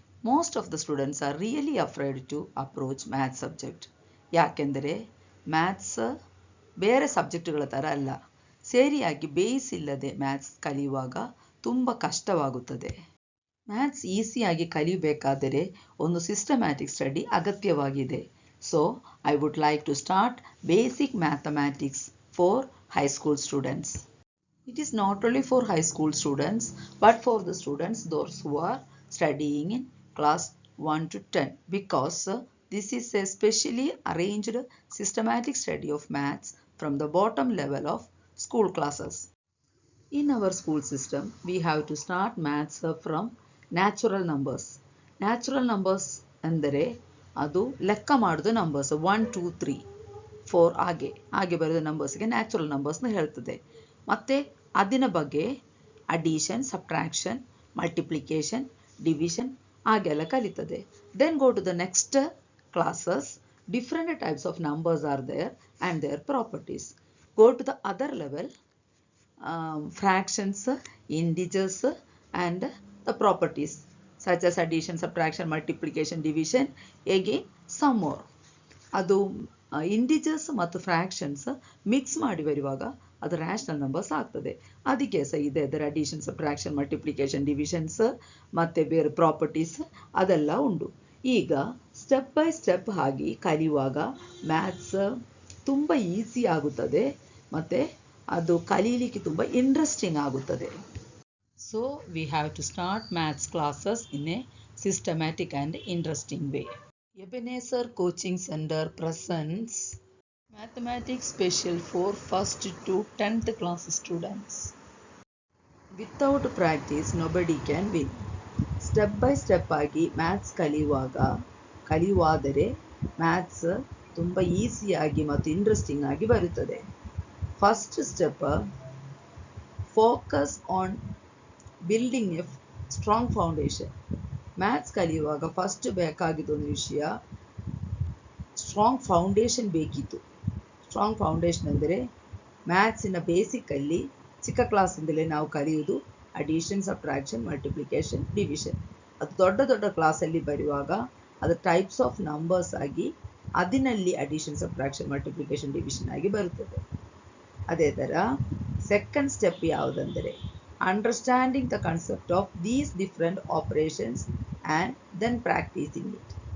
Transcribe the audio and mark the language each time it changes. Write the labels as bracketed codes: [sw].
[en] Most of the students are really afraid to approach math subject. [kn] ಯಾಕೆಂದರೆ maths ಬೇರೆ ಸಬ್ಜೆಕ್ಟ್ಗಳ ಥರ ಅಲ್ಲ. ಸರಿಯಾಗಿ ಬೇಸ್ ಇಲ್ಲದೆ ಮ್ಯಾಥ್ಸ್ ಕಲಿಯುವಾಗ ತುಂಬ ಕಷ್ಟವಾಗುತ್ತದೆ. ಮ್ಯಾಥ್ಸ್ ಈಸಿಯಾಗಿ ಕಲಿಯಬೇಕಾದರೆ ಒಂದು ಸಿಸ್ಟಮ್ಯಾಟಿಕ್ ಸ್ಟಡಿ ಅಗತ್ಯವಾಗಿದೆ. [en] So I would like to start basic mathematics for high school students. It is not only for high school students but for the students those who are studying in class 1 to 10 because this is a specially arranged systematic study of maths from the bottom level of school classes. In our school system we have to start maths from natural numbers. [kn] Natural numbers ಅಂದರೆ ಅದು ಲೆಕ್ಕ ಮಾಡೋದು numbers 1 2 3 4 ಹಾಗೆ ಬರೆದ ನಂಬರ್ಸ್ಗೆ natural ನಂಬರ್ಸ್ನ ಹೇಳ್ತದೆ. ಮತ್ತು ಅದರ ಬಗ್ಗೆ ಅಡಿಷನ್, ಸಬ್ಟ್ರಾಕ್ಷನ್, ಮಲ್ಟಿಪ್ಲಿಕೇಶನ್, ಡಿವಿಷನ್ ಹಾಗೆಲ್ಲ ಕಲಿತದೆ. [en] Then go to the next classes. Different types of numbers are there and their properties. Go to the other level, fractions, integers and the properties such as addition, subtraction, multiplication, division, again some more. [kn] ಅದು integers ಮತ್ತು fractions mix ಮಾಡಿ ಬರುವಾಗ ಅದು rational numbers ಆಗ್ತದೆ. ಅದಕ್ಕೆ ಸಹ ಇದೆ ಅದರ ಅಡಿಷನ್, ಸಬ್ಟ್ರಾಕ್ಷನ್, ಮಲ್ಟಿಪ್ಲಿಕೇಶನ್, ಡಿವಿಷನ್ಸ್ ಮತ್ತು ಬೇರೆ ಪ್ರಾಪರ್ಟೀಸ್ ಅದೆಲ್ಲ ಉಂಟು. ಈಗ ಸ್ಟೆಪ್ ಬೈ ಸ್ಟೆಪ್ ಆಗಿ ಕಲಿಯುವಾಗ ಮ್ಯಾಥ್ಸ್ ತುಂಬ ಈಸಿ ಆಗುತ್ತದೆ ಮತ್ತು ಅದು ಕಲೀಲಿಕ್ಕೆ ತುಂಬ ಇಂಟ್ರೆಸ್ಟಿಂಗ್ ಆಗುತ್ತದೆ. [en] So we have to start maths classes in a systematic and interesting way. Ebenezer Coaching Center presents Mathematics Special for 1st to 10th class students. Without practice nobody can win. [kn] Step by step ಆಗಿ maths ಕಲಿಯುವಾದರೆ maths ತುಂಬ ಈಸಿಯಾಗಿ ಮತ್ತು interesting ಆಗಿ ಬರುತ್ತದೆ. [en] First step, focus on building a strong foundation. [kn] Maths ಕಲಿಯುವಾಗ first ಬೇಕಾಗಿದ್ದೊಂದು ವಿಷಯ strong foundation ಬೇಕಿತ್ತು. Strong foundation ಅಂದರೆ ಮ್ಯಾಥ್ಸಿನ ಬೇಸಿಕಲ್ಲಿ ಚಿಕ್ಕ ಕ್ಲಾಸಿಂದಲೇ ನಾವು ಕಲಿಯುವುದು ಅಡಿಷನ್, ಸಬ್ಟ್ರಾಕ್ಷನ್, ಮಲ್ಟಿಪ್ಲಿಕೇಶನ್, ಡಿವಿಷನ್. ಅದು ದೊಡ್ಡ ದೊಡ್ಡ ಕ್ಲಾಸಲ್ಲಿ ಬರುವಾಗ ಅದು ಟೈಪ್ಸ್ ಆಫ್ ನಂಬರ್ಸ್ ಆಗಿ ಅದರಲ್ಲಿ ಅಡಿಷನ್, ಸಬ್ಟ್ರಾಕ್ಷನ್, ಮಲ್ಟಿಪ್ಲಿಕೇಶನ್, ಡಿವಿಷನ್ ಆಗಿ ಬರುತ್ತದೆ. ಅದೇ ಥರ second step ಯಾವುದಂದರೆ [en] understanding the concept of these different operations and then practicing it.